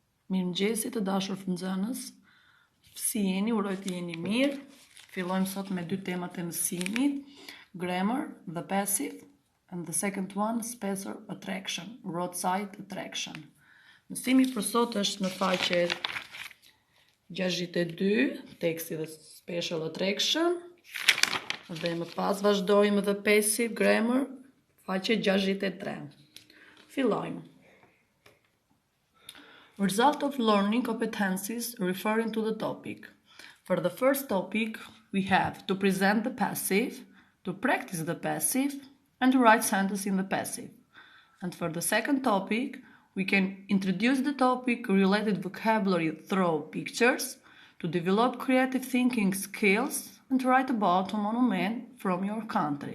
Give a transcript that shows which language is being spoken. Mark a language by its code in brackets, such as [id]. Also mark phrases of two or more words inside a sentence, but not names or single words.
[sq] Mirëmëngjesit të dashur nxënës. Si jeni? Uroj të jeni mirë. Fillojmë sot me dy temat e mësimit: [en] grammar, the passive, and the second one, special attraction, roadside attraction. [sq] Mësimi për sot është në faqe 62, teksti dhe [en] special attraction, [sq] dhe më pas vazhdojmë [en] the passive grammar, [sq] faqe 63. Fillojmë. [en] Result of learning competencies referring to the topic. For the first topic, we have to present the passive, to practice the passive, and to write sentences in the passive. And for the second topic, we can introduce the topic related vocabulary through pictures, to develop creative thinking skills, and to write about a monument from your country.